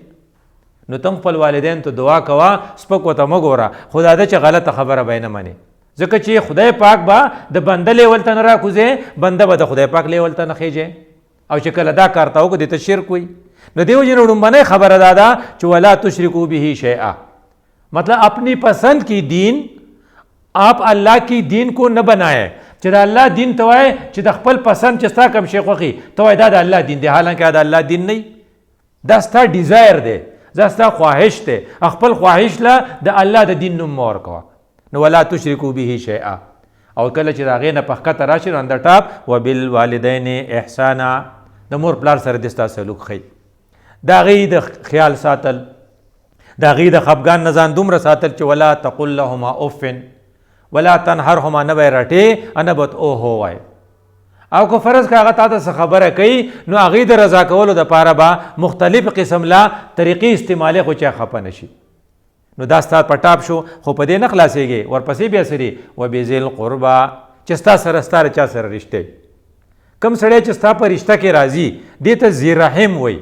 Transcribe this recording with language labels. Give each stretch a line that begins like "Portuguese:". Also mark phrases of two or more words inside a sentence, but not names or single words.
Pashto: نو تم خپل والدین ته دعا کوه سپک ورته مه ګوره خدا ده چې غلطه خبره به یې نه منې ځکه چې خدای پاک به د بنده لیول ته نه راکوځې بنده به د خدای پاک لیول ته نه خیجې او چې کله دا کار ته وکړو دې ته شرک وي. نو دې وجې نه لومبنۍ خبره دا ده چې
Arabic: ولا تشرکوا به شیئا
Pashto: مطلب
Urdu: اپنی پسند کی دین آپ اللہ کی دین کو نه بنائے
Pashto: چې د الله دین ته وایې چې د خپل پسند چې ستا کوم شی خوښي ته وایې دا د الله دین دی حالانکه دا د الله دین نه دا ستا ډیزایر دی دا ستا خواهش دی خپل خواهش له د الله د دین نوم مه ورکوه. نو
Arabic: ولا تشرکوا به شیئا
Pashto: او کله چې د هغې نه په ښکته راشي نو د ټاپ
Arabic: وبالوالدین احسانا
Pashto: د مور پلار سره دې ستا سلوک ښیي د هغې د خیال ساتل د هغې د خفګان نه ځان دومره ساتل چې
Arabic: ولا تقل لهما اف ولا تنهرهما
Pashto: نه به یې رټې نه به اوهو وایې او که فرض که هغه تا ته څه خبره کوي نو هغې د رضا کولو دپاره به مختلف قسم لا طریقې استعمالې خو چا خفه نه شي. نو دا ستا په ټاپ شو خو په دې نه خلاصېږي ورپسې بیا سري
Arabic: وبذل قربا
Pashto: چې ستا سره چا سره رشتې کم سړی چې ستا په رشته کې راځي دې ته ذی رحم وایي.